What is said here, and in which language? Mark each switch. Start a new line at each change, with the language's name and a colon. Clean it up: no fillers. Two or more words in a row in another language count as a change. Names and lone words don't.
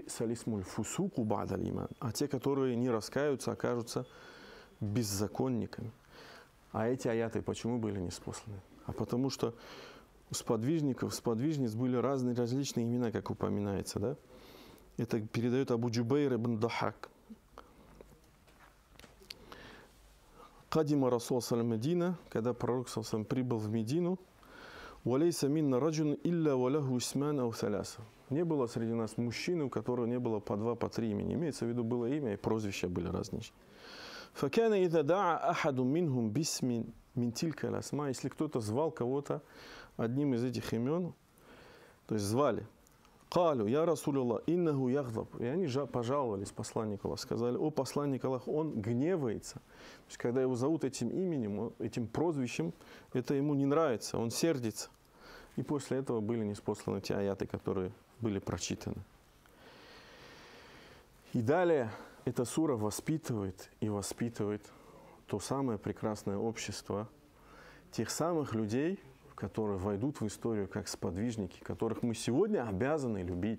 Russian: А те, которые не раскаются, окажутся беззаконниками. А эти аяты почему были ниспосланы? А потому что у сподвижников, сподвижниц были различные имена, как упоминается, да? Это передает Абу Джубейр ибн Дахак.
Arabic: قدم رسول صلى الله المدينة,
Russian: когда пророк саллаллаху прибыл в Медину,
Arabic: «وليس منا رجل إلا وله اسمان أو ثلاثة».
Russian: Не было среди нас мужчины, у которого не было по 2, по 3 имени. Имеется в виду было имя, и прозвища были различные.
Arabic: «فكان إذا دعا أحد منهم باسم من تلك الأسماء».
Russian: Если кто-то звал кого-то одним из этих имен, то есть звали,
Arabic: «قالوا يا رسول الله إنه يغضب».
Russian: И они пожаловались посланнику Аллаха, сказали: о посланник Аллах, он гневается. То есть, когда его зовут этим именем, этим прозвищем, это ему не нравится, он сердится. И после этого были ниспосланы те аяты, которые были прочитаны. И далее эта сура воспитывает и воспитывает то самое прекрасное общество тех самых людей, которые войдут в историю как сподвижники, которых мы сегодня обязаны любить.